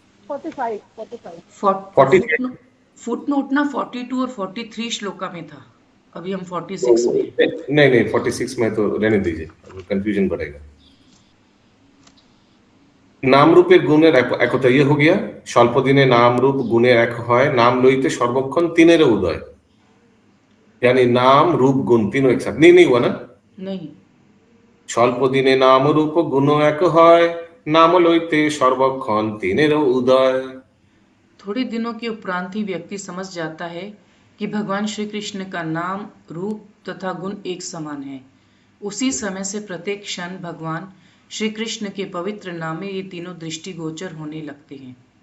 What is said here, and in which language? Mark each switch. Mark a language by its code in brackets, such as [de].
[hi] 45 footnote ना 42 और 43 श्लोका में था, अभी हम 46 में हैं। नहीं 46 में तो रहने दीजिए, कंफ्यूजन बढ़ेगा। [bn] नाम रूपेर गुণের একতা, [hi] ये हो गया। [bn] স্বল্প দিনে नाम रूप गुণের এক হয়, नाम লইতে সর্বক্ষণ তিনের উদয়। [hi] यानी नाम रूप गुण तीनों एक साथ। नहीं हुआ ना? नहीं। [bn] স্বল্প দিনে नाम रूप गुण এক হয়, नाम লইতে সর্বক্ষণ তিনের উদয়। [hi] थोड़े दिनों के उपरांत ही व्यक्ति समझ जाता है कि भगवान श्री कृष्ण का नाम रूप तथा गुण एक समान है। उसी समय से प्रत्येक क्षण भगवान श्री कृष्ण के पवित्र नाम में ये तीनों दृष्टिगोचर होने लगते हैं।